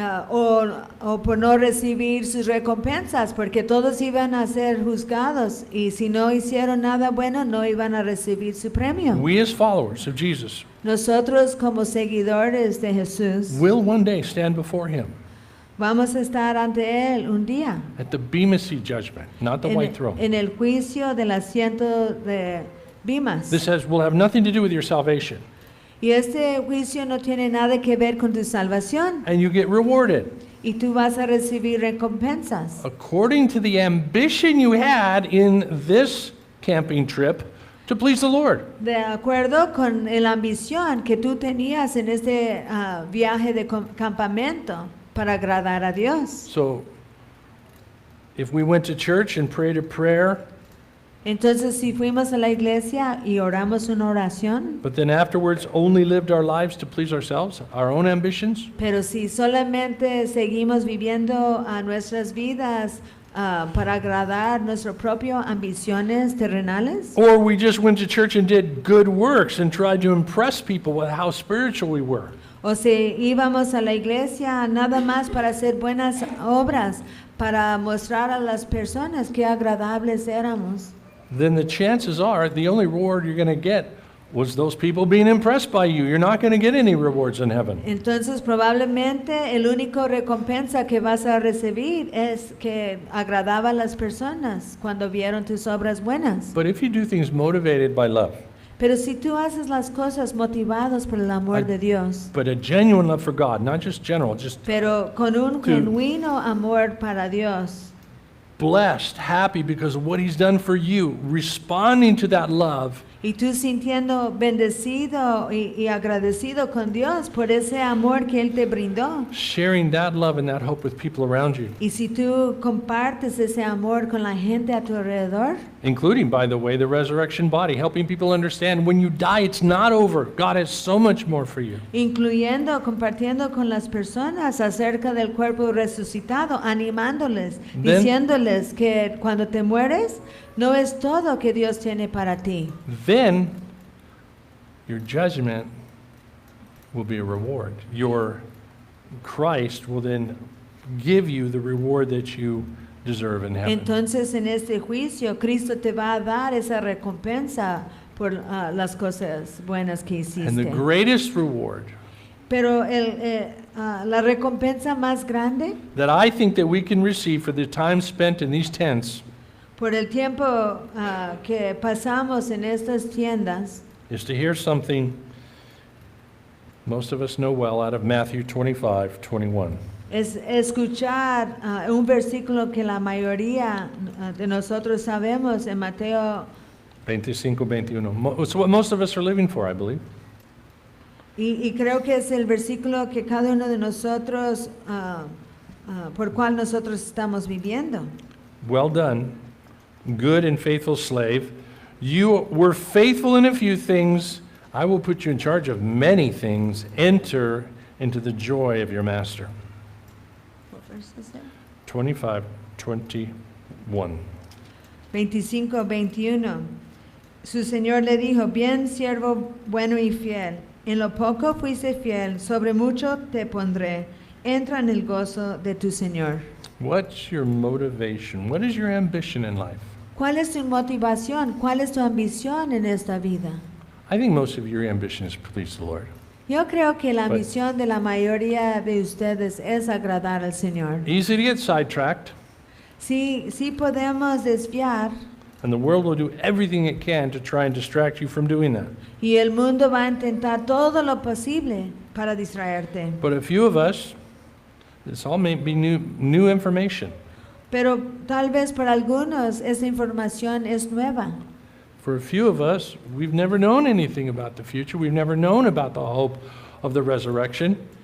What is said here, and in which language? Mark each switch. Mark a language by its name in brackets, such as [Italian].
[Spanish] O por no recibir sus recompensas, porque todos iban a ser juzgados y si no hicieron nada bueno no iban a recibir su premio. [English] We as followers of Jesus [Spanish] Nosotros como seguidores de Jesús [English] will one day stand before him [Spanish] vamos a estar ante Él un día [English] at the Bema Seat judgment, not the white throne. [Spanish] en el juicio del asiento de Bimas. [English] This will have nothing to do with your salvation. [Spanish] Y este juicio no tiene nada que ver con tu salvación [English] And you get rewarded [Spanish] y tú vas a recibir recompensas. [English] according to the ambition you had in this camping trip to please the Lord. [Spanish] De acuerdo con la ambición que tú tenías en este viaje de campamento para agradar a Dios. [English] So if we went to church and prayed a prayer, [Spanish] Entonces, si fuimos a la iglesia y oramos una oración, [English] but then afterwards only lived our lives to please ourselves, our own ambitions, [Spanish] pero si solamente seguimos viviendo nuestras vidas para agradar nuestras propias ambiciones terrenales, [English] or we just went to church and did good works and tried to impress people with how spiritual we were, [Spanish] o si íbamos a la iglesia nada más para hacer buenas obras, para mostrar a las personas qué agradables éramos, [English] then the chances are the only reward you're going to get was those people being impressed by you. You're not going to get any rewards in heaven. [Spanish] entonces probablemente el único recompensa que vas a recibir es que agradaba a las personas cuando vieron tus obras buenas. [English] But if you do things motivated by love, [Spanish] Pero si tú haces las cosas motivados por el amor de Dios, [English] but a genuine love for God, not just general, just [Spanish] pero con un Tú- genuino amor para Dios, [English] blessed, happy because of what he's done for you, responding to that love, [Spanish] y tú sintiendo bendecido y agradecido con Dios por ese amor que Él te brindó. [English] sharing that love and that hope with people around you, [Spanish] Y si tú compartes ese amor con la gente a tu alrededor, [English] including, by the way, the resurrection body, helping people understand when you die, it's not over. God has so much more for you. [Spanish] compartiendo con las personas acerca del cuerpo resucitado, animándoles, [English] Then- [Spanish] diciéndoles que cuando te mueres, no es todo que Dios tiene para ti. [English] Then your judgment will be a reward. Your Christ will then give you the reward that you deserve in heaven. [Spanish] Entonces en este juicio, Cristo te va a dar esa recompensa por las cosas buenas que [English] And the [Spanish] hiciste. [English] greatest reward [Spanish] Pero la recompensa más grande [English] that I think that we can receive for the time spent in these tents [Spanish] por el tiempo que pasamos en estas tiendas [English] is to hear something most of us know well out of Matthew 25:21. [Spanish] es escuchar un versículo que la mayoría de nosotros sabemos en Mateo 25:21. [English] It's what most of us are living for, I believe. [Spanish] y creo que es el versículo que cada uno de nosotros por cual nosotros estamos viviendo. [English] Well done, good and faithful slave. You were faithful in a few things. I will put you in charge of many things. Enter into the joy of your master. What verse is that? 25:21. 25-21. [Spanish] Su Señor le dijo, bien siervo bueno y fiel, en lo poco fuiste fiel, sobre mucho te pondré, entra en el gozo de tu Señor. [English] What's your motivation? What is your ambition in life? [Spanish] ¿Cuál es tu motivación? ¿Cuál es tu ambición en esta vida? [English] I think most of your ambition is to please the Lord. [Spanish] Yo creo que la [English] But- [Spanish] ambición de la mayoría de ustedes es agradar al Señor. [English] Easy to get sidetracked, [Spanish] Sí podemos desviar [English] and the world will do everything it can to try and distract you from doing that. [Spanish] y el mundo va a intentar todo lo posible para distraerte. [English] But a few of us, this all may be new information. [Spanish] Pero tal vez para algunos esa información es nueva. [English] For a few of us, we've never known anything about the future. We've never known about the hope of the resurrection.